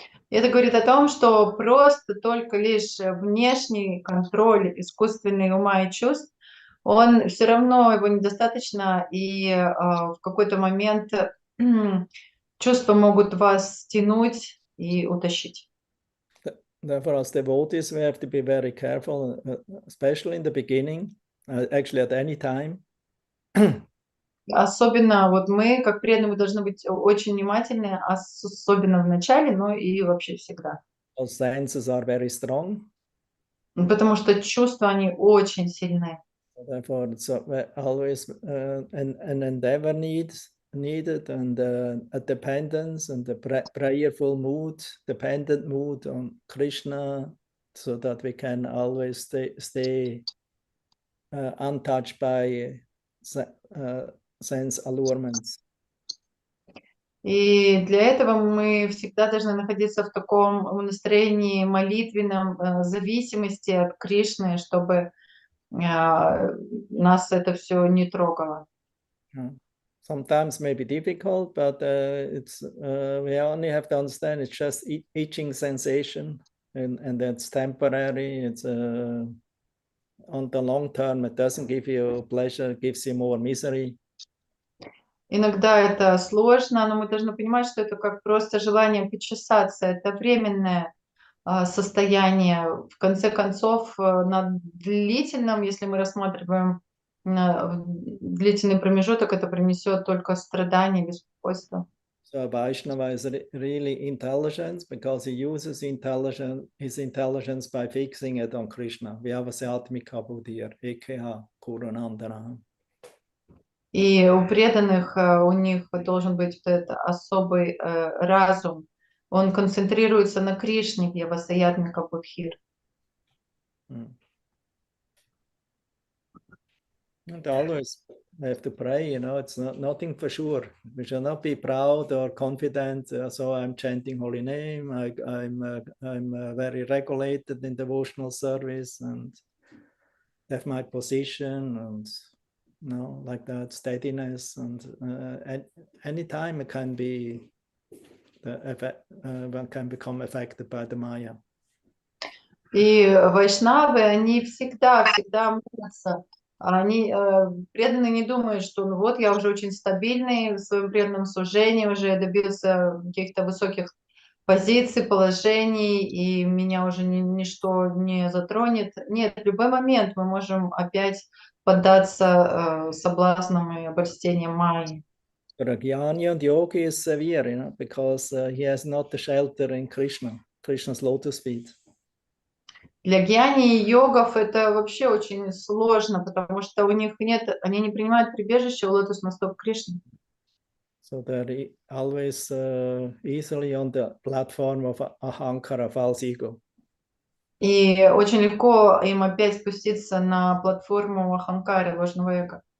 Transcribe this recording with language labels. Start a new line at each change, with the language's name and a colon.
Russian: Это говорит о том, что просто только лишь внешний контроль искусственный ума и чувств, он все равно его недостаточно, и в какой-то момент чувства могут вас тянуть и утащить.
English: Therefore, as devotees, we have to be very careful, especially in the beginning, actually at any time.
Russian: Особенно вот мы, как преданные, должны быть очень внимательны, особенно в начале, но и вообще всегда.
English: Those senses are very strong.
Russian: Потому что чувства, они очень сильные.
English: Therefore, it's always an endeavor needed, and a dependence and a prayerful mood, dependent mood on Krishna, so that we can always stay untouched by sense allurements.
Russian: И для этого мы всегда должны находиться в таком настроении молитвенном, зависимости от Кришны, чтобы нас это все не трогало.
English: Sometimes may be difficult, but we only have to understand it's just itching sensation, and that's temporary. It's on the long term, it doesn't give you pleasure, it gives you more misery.
Russian: Иногда это сложно, но мы должны понимать, что это как просто желание почесаться. Это временное состояние. В конце концов, на длительном, если мы рассматриваем длительный промежуток, это принесет только страдания, беспокойство.
English: So a Vaishnava is really intelligent because he uses his intelligence by fixing it on Krishna.
Sanskrit: Vyavasatmika buddhir, ekeha kurunandana.
Russian: И у преданных у них должен быть вот этот особый разум. Он концентрируется на Кришне, Vyavasayatmika Будхир.
English: And always have to pray, it's nothing for sure. We shall not be proud or confident. So I'm chanting holy name. I'm very regulated in devotional service and have my position and like that steadiness. And anytime it can be one can become affected by the Maya.
Russian: И вайшнавы, они всегда молятся. Они преданные не думают, что ну вот я уже очень стабильный в своем преданном служении, уже добился каких-то высоких позиций, положений, и меня уже ничто не затронет. Нет, в любой момент мы можем опять поддаться соблазнам и обольстениям майи.
English: For a Jnani and Yogi is severe, because he has not the shelter in Krishna's lotus feet.
Russian: Для гьяни и йогов это вообще очень сложно, потому что у них нет, они не принимают прибежище у лотосных стоп Кришны.
English: So they're always easily on the platform of ahankara, false ego.
Russian: И очень легко им опять спуститься на платформу аханкары, ложного эго.